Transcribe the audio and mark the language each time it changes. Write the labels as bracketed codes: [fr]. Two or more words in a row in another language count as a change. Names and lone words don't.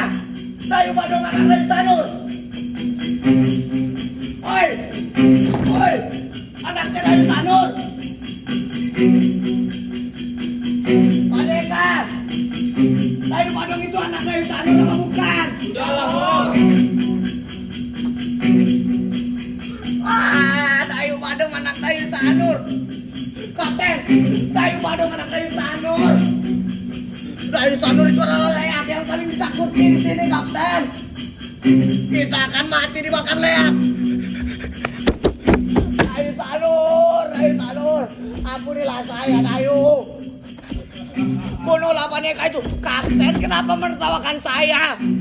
[id] Dayu Badung anak dari Sanur. Oi, anaknya dari Sanur. Paneka, Dayu Badung itu anak dari Sanur apa bukan? Sudahlah, Mol. Dayu Badung anak Dayu Sanur. Kapten, Dayu Badung anak Dayu Sanur. Dayu Sanur itu adalah leak yang paling ditakuti di sini, Kapten. Kita akan mati dimakan leak. Dayu Sanur, ampunilah saya, Dayu. Bunuhlah Paneka itu. Kapten, kenapa menertawakan saya?